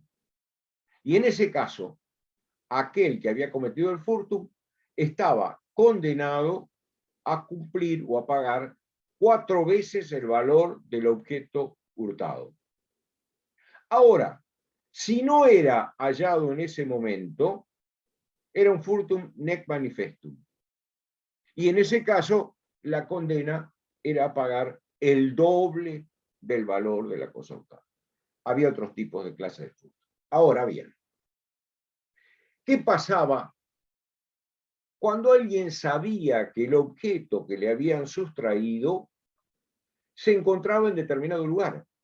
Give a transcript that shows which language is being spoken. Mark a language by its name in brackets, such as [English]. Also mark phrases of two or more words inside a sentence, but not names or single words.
[Spanish] Y en ese caso, aquel que había cometido el furtum estaba condenado a cumplir o a pagar 4 veces el valor del objeto hurtado. Ahora, si no era hallado en ese momento, era un [Latin] furtum nec manifestum. [Spanish] Y en ese caso, la condena era pagar el doble del valor de la cosa hurtada. Había otros tipos de clases de furto. Ahora bien, ¿qué pasaba cuando alguien sabía que el objeto que le habían sustraído se encontraba en determinado lugar?